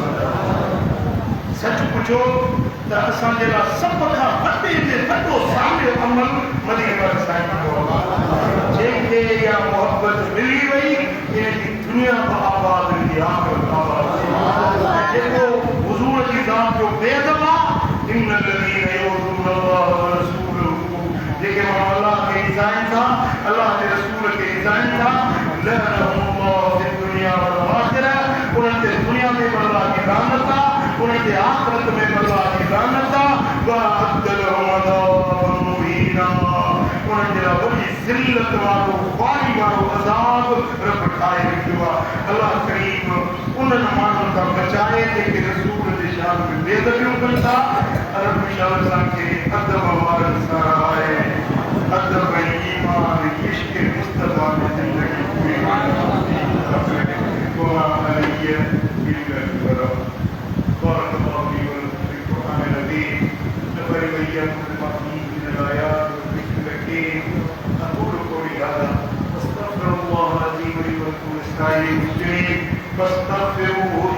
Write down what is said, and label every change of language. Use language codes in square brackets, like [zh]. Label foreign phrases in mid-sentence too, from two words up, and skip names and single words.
[sd] सच पुछो त असांजे लाइ सभ खां वॾो सामियो अमल मदीने वारे साईं जी मोहबत जंहिंखे इहा मोहबत मिली वई इनजी दुनिया बि आबाद ईंदी आख़िरत आबाद जेको हुजूर जी ज़ात जो बेअदब आहे इन الذين [ar] يؤذون الله ورسوله [sd] जेके माण्हू अलाह खे इज़ाइन था अलाह जे रसूल खे इज़ाइन था [ar] لعنهم الله في الدنيا والآخرة [sd] उन्हनि ते दुनिया में बि अलाह जी लानत आहे उन्हनि ते आख़िरत में बि अलाह जी लानत आहे [ar] وأعد لهم عذابا مهينا [sd] उन्हनि जे लाइ वॾी ज़िल्लत वारो ख़्वारी वारो अज़ाब रब ठाहे रखियो आहे अलाह करीम उन्हनि माण्हुनि खां बचाए जेके रसूल जे शान में बेअदबियूं कनि था रब शाह असांखे अदब वारनि सां आहे अदब ऐं ईमान इश्क़ मुस्तफ़ा में ज़िंदगी पूरी [ar] بارك الله فيكم في القرآن العظيم نفر وإياكم لما فيه من الآيات والذكر الحكيم أقول قولي هذا واستغفر الله العظيم لي ولكم ولسائر المسلمين فاستغفروه